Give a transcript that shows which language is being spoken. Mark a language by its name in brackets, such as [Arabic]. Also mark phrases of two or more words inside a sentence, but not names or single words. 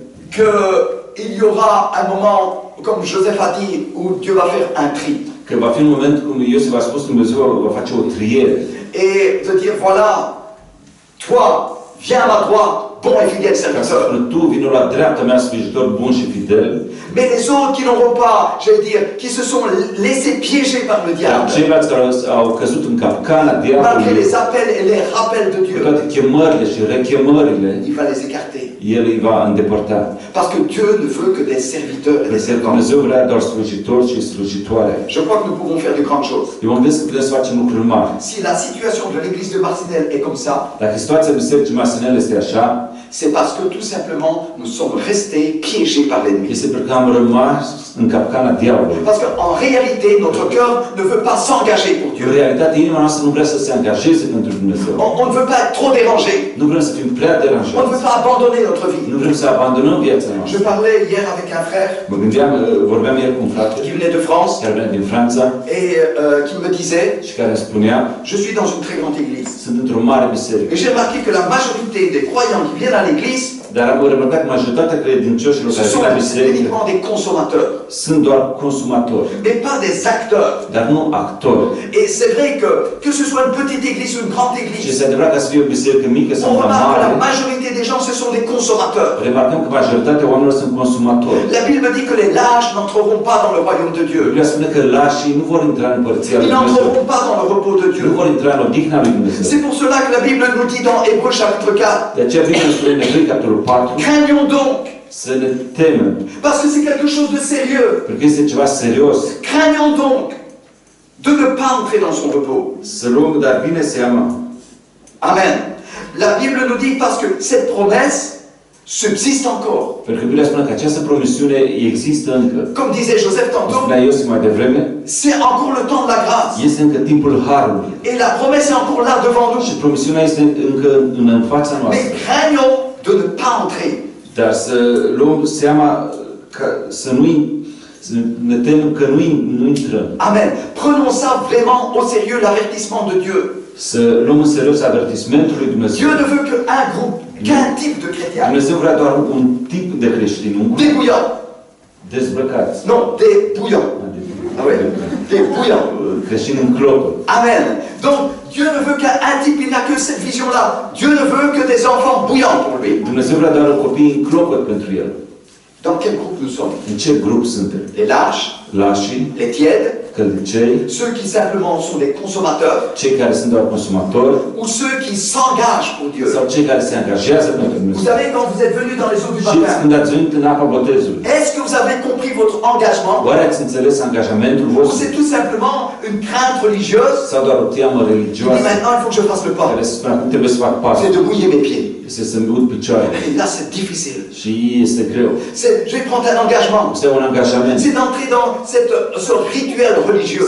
[French] qu'il y aura un moment, comme Joseph a dit, où Dieu va faire un tri. [Romanian] că va fi un moment cum Iosif a spus că Dumnezeu va face o triere. [French] Et de dire, voilà, toi, viens à ma droite, bon et fidèle [Romanian] Ca să [French] serviteur. [Romanian] spună, tu vino la dreapta mea, slujitor bun și fidel. [French] Mais les autres qui n'auront pas, j'allais dire, qui se sont laissés piéger par le [Romanian] Dar [French] diable, [Romanian] ceilalți care au căzut în capcana [French] malgré [Romanian] diavolului, [French] les appels et les rappels de [Romanian] cu [French] Dieu, [Romanian] toate chemările și rechemările, [French] il va les écarter. [Romanian] El îi va îndepărta. [French] Parce que Dieu ne veut que des serviteurs et des [Romanian] Pentru că [French] servants. [Romanian] Dumnezeu vrea doar slujitori și slujitoare. [French] Je crois que nous pouvons faire de grandes choses. [Romanian] Eu mă gândesc că putem să facem lucruri mari. [French] Si la situation de l'église de Marcinelle est comme ça, [Romanian] Dacă situația Bisericii Marcinel este așa, [French] c'est parce que tout simplement nous sommes restés piégés par l'ennemi. [Romanian] Este pentru că am rămas în capcana diavolului. [French] Parce qu'en réalité, notre cœur ne veut pas s'engager pour [Romanian] În [French] Dieu. [Romanian] realitate, inima noastră nu vrea să se angajeze pentru Dumnezeu. [French] On ne veut pas être trop dérangé. [Romanian] Nu vrem să fim prea [French] On ne [Romanian] deranjați. [French] veut pas abandonner notre vie. [Romanian] Nu vrem să abandonăm viața noastră. [French] Je parlais hier avec un frère [Romanian] Mă gândeam, vorbeam ieri cu un frate [French] qui venait de France [Romanian] care venea din Franța [French] et qui me disait, [Romanian] și care îmi spunea: [French] je suis dans une très grande église. [Romanian] sunt într-o mare biserică. [French] Et j'ai remarqué que la majorité des croyants qui viennent à l'église, [Romanian] Dar am remarcat că majoritatea credincioșilor [French] ce [Romanian] care vin [French] sont [Romanian] la biserică [French] uniquement des consommateurs, [Romanian] sunt doar consumatori, [French] mais pas des acteurs. [Romanian] dar nu actori. [French] Et c'est vrai que ce soit une petite église ou une grande [Romanian] Și [French] église, [Romanian] este adevărat că să fie o biserică mică sau [French] on [Romanian] una [French] remarque que [Romanian] mare, [French] la majorité des gens, ce sont des consommateurs. [Romanian] remarcăm că majoritatea oamenilor sunt consumatori. [French] La Bible dit que les lâches n'entreront pas dans le royaume de Dieu. [Romanian] Biblia spune că lașii nu vor intra în împărăția lui [French] Ils [Romanian] Dumnezeu. [French] n'entreront pas dans le repos de [Romanian] Nu [French] Dieu. [Romanian] vor intra în odihna lui Dumnezeu. [French] C'est pour cela que la Bible nous dit dans Hébreux chapitre 4, [Romanian] De aceea Biblia spune în Evrei, capitolul 4, [French] craignons donc, [Romanian] să ne temem, [French] parce que c'est quelque chose de sérieux. [Romanian] pentru că este ceva serios. [French] Craignons donc de ne pas entrer dans son repos. [Romanian] Să luăm, dar bine seama, [French] Amen. La Bible nous dit parce que cette promesse subsiste encore. [Romanian] pentru că Biblia spune că această promisiune există încă. [French] Comme disait Joseph [Romanian] Cum [French] tantôt, [Romanian] spunea Iosif mai devreme, [French] c'est encore le temps de la grâce. [Romanian] este încă timpul harului. [French] Et la promesse est encore là devant nous. [Romanian] Și promisiunea este încă în fața [French] Mais [Romanian] noastră. [French] craignons de ne pas entrer. [Romanian] Dar să luăm seama că să ne temem că nu intrăm. [French] Amen. Prenons ça vraiment au sérieux, l'avertissement de Dieu. [Romanian] Să luăm în serios avertismentul lui Dumnezeu. [French] Dieu ne veut qu'un groupe, qu'un type de chrétiens. [Romanian] Dumnezeu vrea doar un tip de creștini, un grup [French] Des bouillants. [Romanian] dezbrăcați. [French] Non, des bouillants. Ah oui? Des bouillants. [Romanian] Creștini în clopă. [French] Amen. Donc, Dieu ne veut qu'un type, il n'a que cette vision-là. Dieu ne veut que des enfants bouillants pour lui. [Romanian] Dumnezeu vrea doar copii în clopă pentru el. [French] Dans quel groupe nous sommes? [Romanian] În ce grup suntem? [French] Les lâches, [Romanian] Lașii, [French] les tièdes, [Romanian] căldicei, [French] ceux qui simplement sont des consommateurs, [Romanian] cei care sunt doar consumatori [French] ou ceux qui s'engagent pour Dieu. [Romanian] sau cei care se angajează pentru [French] Vous [Romanian] Dumnezeu. [French] savez, quand vous êtes venus dans les eaux du [Romanian] Știți [French] baptême, [Romanian] când ați venit în apa botezului? [French] est-ce que vous avez compris votre engagement? [Romanian] Oare ați înțeles angajamentul [French] Ou [Romanian] vostru? [French] c'est tout simplement une crainte religieuse? [Romanian] Sau doar o teamă [French] Il dit [Romanian] religioasă [French] maintenant, il faut que je fasse le pas. [Romanian] care se spune acum trebuie să fac pasul? [French] C'est de mouiller mes pieds. [Romanian] Este să-mi ud picioarele. [French] Et là, c'est difficile. [Romanian] Și este greu. [French] Je vais prendre un engagement. [Romanian] Este un angajament. [French] C'est d'entrer dans ce rituel religieux.